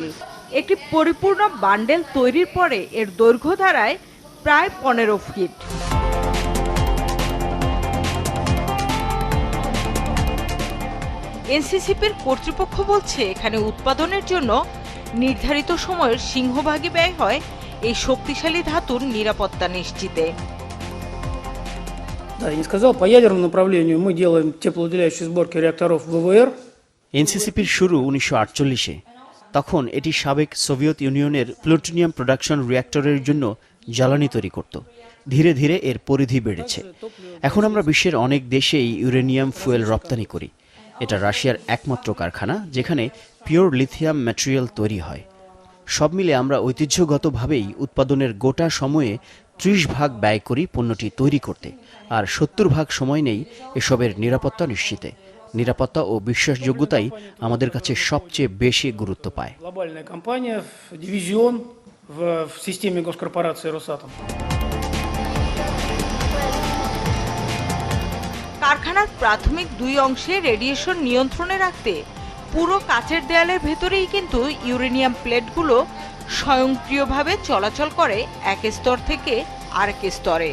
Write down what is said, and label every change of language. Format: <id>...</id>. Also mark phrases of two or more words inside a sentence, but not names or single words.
<bn>একটি পরিপূর্ণ বান্ডেল তৈরির পরে এর দৈর্ঘ্য দাঁড়ায় প্রায় ১৫ ফিট। এনসিসিপির কর্তৃপক্ষ বলছে, এখানে উৎপাদনের জন্য নির্ধারিত সময়ের সিংহভাগই ব্যয় হয় এই শক্তিশালী ধাতুর নিরাপত্তা নিশ্চিতে।</bn> <ru>Да, я не сказал, по ядерному направлению мы делаем теплоуделяющие сборки реакторов ВВР.</ru> <bn>এনসিসিপির শুরু ১৯৪৮-এ। তখন এটি সাবেক সোভিয়েত ইউনিয়নের</bn> <en>plutonium production reactorের</en> <bn>জন্য জ্বালানি তৈরি করত। ধীরে ধীরে এর পরিধি বেড়েছে। এখন আমরা বিশ্বের অনেক দেশেই</bn> <en>uranium fuel</en> <bn>রপ্তানি করি। এটা রাশিয়ার একমাত্র কারখানা যেখানে</bn> <en>pure lithium material</en> <bn>তৈরি হয়। সব মিলে আমরা ঐতিহ্যগতভাবেই উৎপাদনের গোটা সময়ে ৩০ ভাগ ব্যয় করি পণ্যটি তৈরি করতে, আর ৭০ ভাগ সময় নেই এসবের নিরাপত্তা নিশ্চিতে। নিরাপত্তা ও বিশ্বাসযোগ্যতাই আমাদের কাছে সবচেয়ে বেশি গুরুত্ব পায়।</bn> <ru>Глобальная компания, дивизион в системе госкорпорации «Росатом».</ru> <bn>কারখানার প্রাথমিক ২ অংশে রেডিয়েশন নিয়ন্ত্রণে রাখতে পুরো কাচের দেয়ালের ভেতরেই কিন্তু</bn> <en>uranium plateগুলো</en> <bn>স্বয়ংক্রিয়ভাবে চলাচল করে এক স্তর থেকে আরেক স্তরে।</bn>